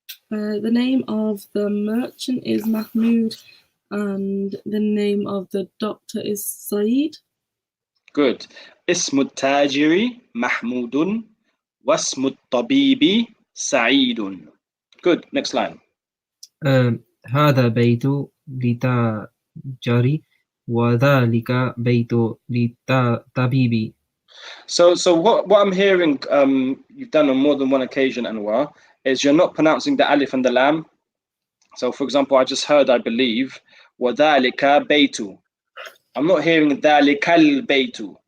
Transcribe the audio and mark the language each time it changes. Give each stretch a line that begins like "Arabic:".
English: The name of the merchant is Mahmoud and the name of the doctor is Saeed. Good.
Arabic: اسم التاجر محمود واسم الطبيب سعيد.
English: Good. Next line.
Arabic: هذا بيت للتاجر وذلك بيت للطبيب.
English: So what I'm hearing you've done on more than one occasion, Anwar, is you're not pronouncing the alif and the lam. So for example, I just heard, I believe,
Arabic: وذلك بيت.
English: I'm not hearing
Arabic: ذلك البيت.